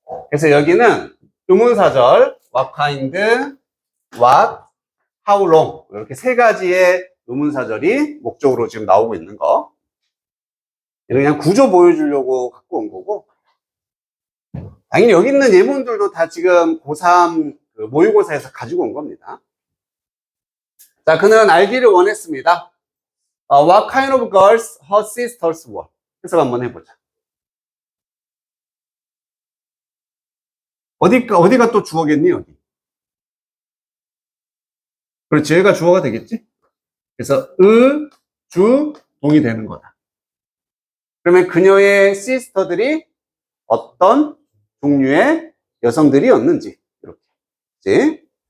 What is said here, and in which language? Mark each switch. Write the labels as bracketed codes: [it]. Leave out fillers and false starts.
[ko] 그래서 여기는 의문사절, what kind, what, how long 이렇게 3가지의 의문사절이 목적으로 지금 나오고 있는 거. 이거 그냥 구조 보여주려고 갖고 온 거고, 당연히 여기 있는 예문들도 다 지금 고3 모의고사에서 가지고 온 겁니다. 자, 그는 알기를 원했습니다. [en] What kind of girls her sisters were? [ko] 해석 한번 해보자. 어디가 또 주어겠니, 여기? 그렇지, 여기가 주어가 되겠지? 그래서 주, 동이 되는 거다. 그러면 그녀의 시스터들이 어떤 종류의 여성들이었는지 이렇게. 그치?